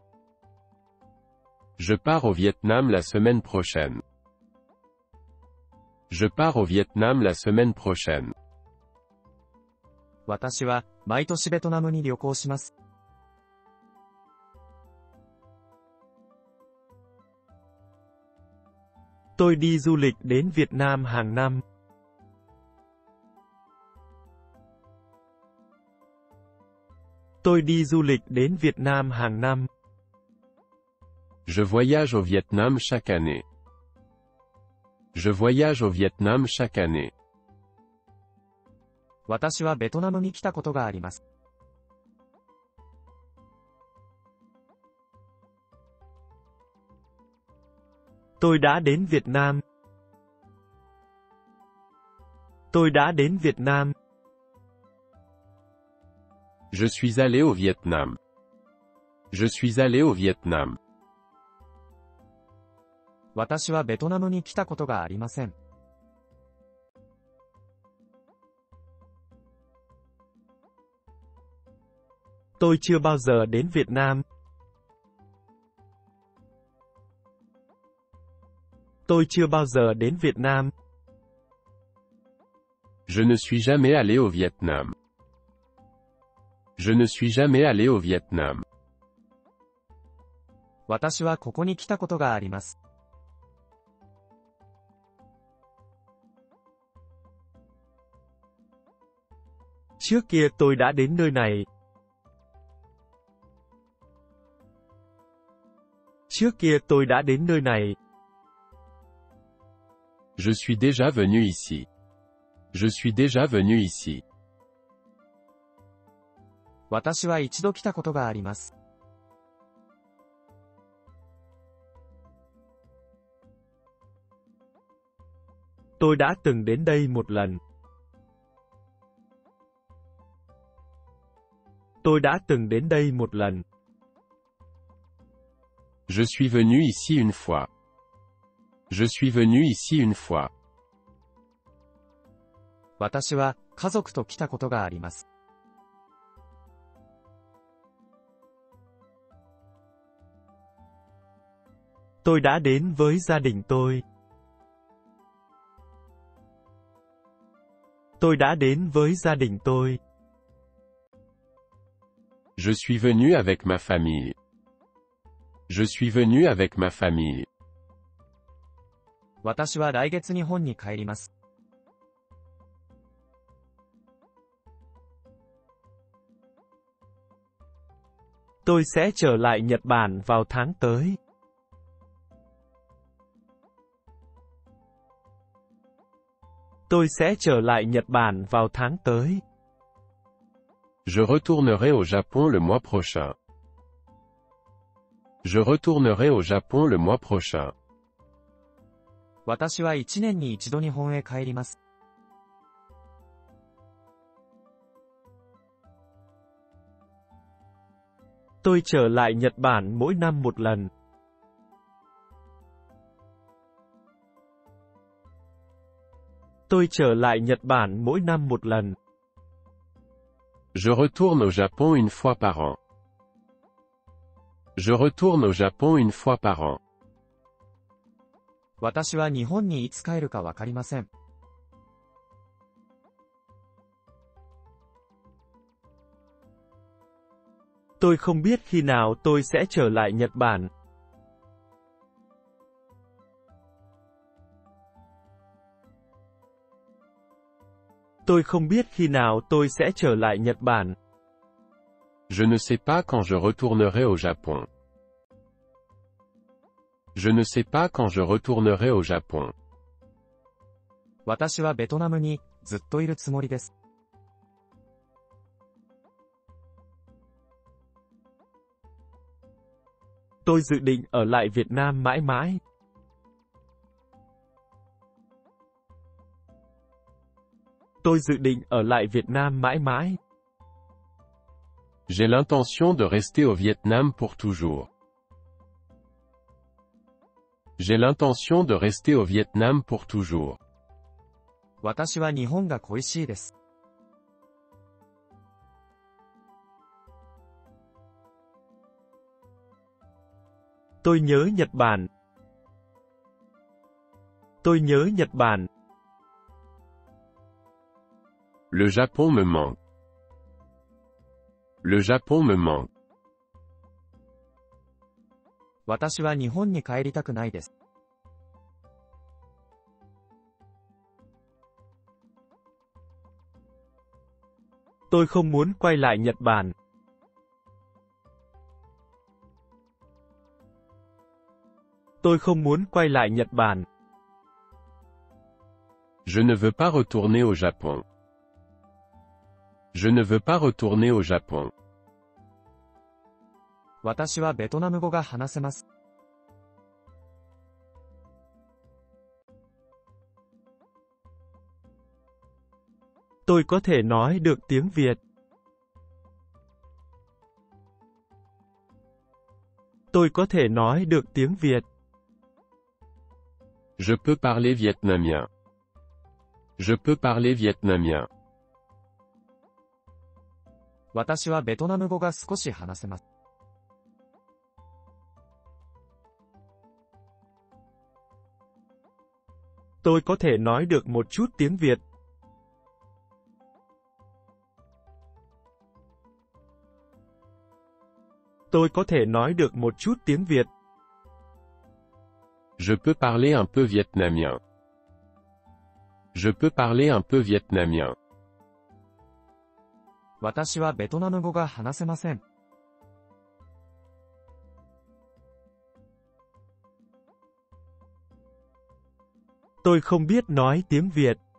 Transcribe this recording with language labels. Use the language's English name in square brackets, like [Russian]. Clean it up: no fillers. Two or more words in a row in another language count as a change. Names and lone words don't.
[French] Je pars au Vietnam la semaine prochaine. Je pars au Vietnam la semaine prochaine. [Japanese] 私は毎年ベトナムに旅行します。 [Vietnamese] Tôi đi du lịch đến Việt Nam hàng năm. Tôi đi du lịch đến Việt Nam hàng năm. [French] Je voyage au Vietnam chaque année. Je voyage au Vietnam chaque année. [Japanese] 私はベトナムに来たことがあります。 [Vietnamese] Tôi đã đến Việt Nam. Tôi đã đến Việt Nam. [French] Je suis allé au Vietnam. Je suis allé au Vietnam. [Japanese] 私はベトナムに来たことがありません。 [Vietnamese] Tôi chưa bao giờ đến Việt Nam. Tôi chưa bao giờ đến Việt Nam. [French] Je ne suis jamais allé au Vietnam. Je ne suis jamais allé au Vietnam. [Japanese] 私はここに来たことがあります。 [Vietnamese] Trước kia tôi đã đến nơi này. Trước kia tôi đã đến nơi này. [French] Je suis déjà venu ici. Je suis déjà venu ici. [Japanese] 私は一度来たことがあります。 [Vietnamese] Tôi đã từng đến đây một lần. Tôi đã từng đến đây một lần. [French] Je suis venu ici une fois. Je suis venu ici une fois. [Japanese] 私は家族と来たことがあります。 [Vietnamese] Tôi đã đến với gia đình tôi. Tôi đã đến với gia đình tôi. [French] Je suis venu avec ma famille. Je suis venu avec ma famille. [Japanese] 私は来月日本に帰ります。 [Vietnamese] Tôi sẽ trở lại Nhật Bản vào tháng tới. Tôi sẽ trở lại Nhật Bản vào tháng tới. [French] Je retournerai au Japon le mois prochain. Je retournerai au Japon le mois prochain. [Japanese] 私は1年に一度日本へ帰ります。 [Vietnamese] Tôi trở lại Nhật Bản mỗi năm một lần. Tôi trở lại Nhật Bản mỗi năm một lần. [French] Je retourne au Japon une fois par an. Je retourne au Japon une fois par an. [Japanese] 私は日本にいつ帰るかわかりません。 [Vietnamese] Tôi không biết khi nào tôi sẽ trở lại Nhật Bản. Tôi không biết khi nào tôi sẽ trở lại Nhật Bản. [French] Je ne sais pas quand je retournerai au Japon. Je ne sais pas quand je retournerai au Japon. [Japanese] 私はベトナムにずっといるつもりです。 [Vietnamese] Tôi dự định ở lại Việt Nam mãi mãi. Tôi dự định ở lại Việt Nam mãi mãi. [French] J'ai l'intention de rester au Vietnam pour toujours. J'ai l'intention de rester au Vietnam pour toujours. [Japanese] 私は日本が恋しいです。 [Vietnamese] Tôi nhớ Nhật Bản. Tôi nhớ Nhật Bản. [French] Le Japon me manque. Le Japon me manque. [Japanese] 私は日本に帰りたくないです。 [Vietnamese] Tôi không muốn quay lại Nhật Bản. Tôi không muốn quay lại Nhật Bản. [French] Je ne veux pas retourner au Japon. Je ne veux pas retourner au Japon. [Japanese] 私はベトナム語が話せます。 [Vietnamese] Tôi có thể nói được tiếng Việt. Tôi có thể nói được tiếng Việt. [French] Je peux parler vietnamien. Je peux parler vietnamien. [Japanese] 私はベトナム語が少し話せます。 [Vietnamese] Tôi có thể nói được một chút tiếng Việt. Tôi có thể nói được một chút tiếng Việt. [French] Je peux parler un peu vietnamien. Je peux parler un peu vietnamien. [Japanese] 私はベトナム語が話せません。 [Vietnamese] Tôi không biết nói tiếng Việt.